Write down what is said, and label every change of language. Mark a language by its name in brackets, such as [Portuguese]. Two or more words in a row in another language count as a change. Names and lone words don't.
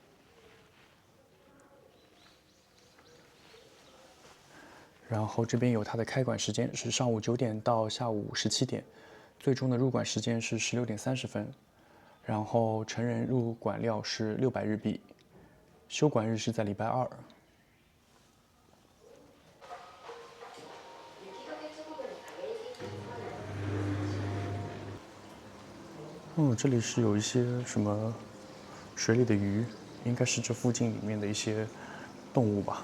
[Chinese] 然後這邊有它的開館時間是上午9點到下午17點，最終的入館時間是16點30分。然後成人入館料是600日幣，休館日是在禮拜2。這裡是有一些什麼水裡的魚，應該是這附近裡面的一些動物吧。